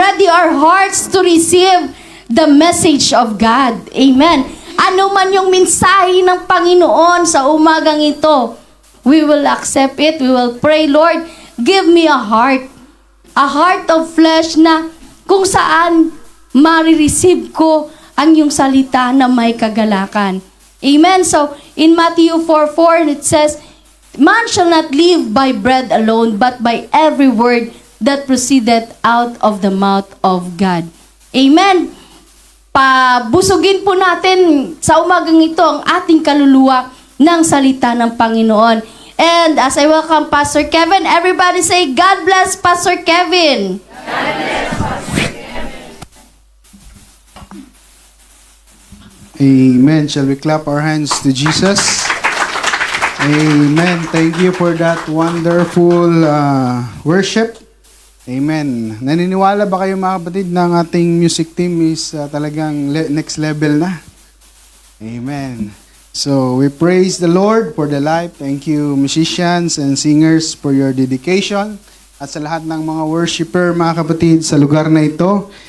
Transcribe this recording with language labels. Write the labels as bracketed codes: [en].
[en] hearts to receive the message of God. Amen. [tl] Ano man yung mensahe ng Panginoon sa umagang ito, [en] we will accept it. We will pray, Lord, give me a heart of flesh [tl] na kung saan marireceive ko ang iyong salita na may kagalakan. [en] Amen. So, in Matthew 4:4, it says, man shall not live by bread alone, but by every word that proceedeth out of the mouth of God. Amen. [tl] Pabusugin po natin sa umagang ito ang ating kaluluwa ng salita ng Panginoon. [en] And as I welcome Pastor Kevin, everybody say, God bless Pastor Kevin. God bless Pastor Kevin. Amen. Shall we clap our hands to Jesus? Amen. Thank you for that wonderful worship. Amen. [tl] Naniniwala ba kayo mga kapatid na ang ating music team is talagang next level na? [en] Amen. So, we praise the Lord for the life. Thank you musicians and singers for your dedication. [tl] At sa lahat ng mga worshiper mga kapatid sa lugar na ito.